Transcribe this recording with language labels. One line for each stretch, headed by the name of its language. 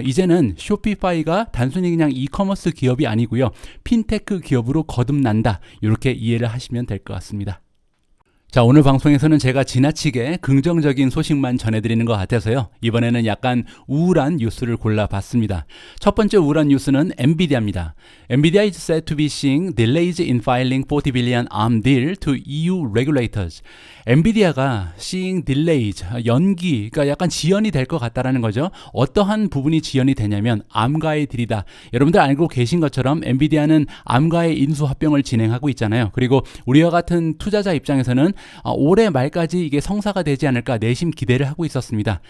Korean: 이제는 쇼피파이가 단순히 그냥 이커머스 기업이 아니고요. 핀테크 기업으로 거듭난다. 이렇게 이해를 하시면 될 것 같습니다. 자, 오늘 방송에서는 제가 지나치게 긍정적인 소식만 전해드리는 것 같아서요. 이번에는 약간 우울한 뉴스를 골라봤습니다. 첫 번째 우울한 뉴스는 엔비디아입니다.
English: 엔비디아 is said to be seeing delays in filing 40 billion ARM deal to EU regulators.
Korean: 엔비디아가 seeing delays, 연기, 그러니까 약간 지연이 될 것 같다라는 거죠. 어떠한 부분이 지연이 되냐면 암과의 딜이다. 여러분들 알고 계신 것처럼 엔비디아는 암과의 인수합병을 진행하고 있잖아요. 그리고 우리와 같은 투자자 입장에서는 올해 말까지 이게 성사가 되지 않을까 내심 기대를 하고 있었습니다.